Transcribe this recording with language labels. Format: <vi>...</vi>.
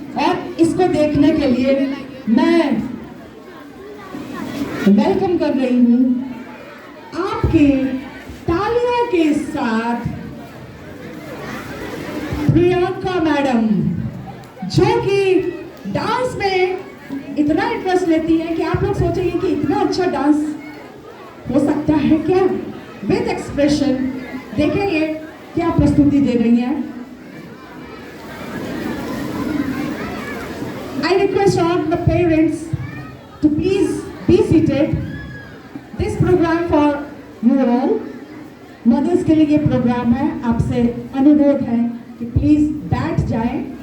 <hi>और इसको देखने के लिए मैं वेलकम कर रही हूँ आपके तालियों के साथ प्रियंका मैडम, जो कि डांस में इतना इंटरेस्ट लेती है कि आप लोग सोचेंगे कि इतना अच्छा डांस हो सकता है क्या।</hi> <en>with expression</en> <hi>देखेंगे क्या प्रस्तुति दे रही हैं।</hi> <en>I request all the parents to please be seated. This program for you all.</en> <hi>Mother's के लिए ये प्रोग्राम है, आपसे अनुरोध है कि प्लीज बैठ जाएं।</hi>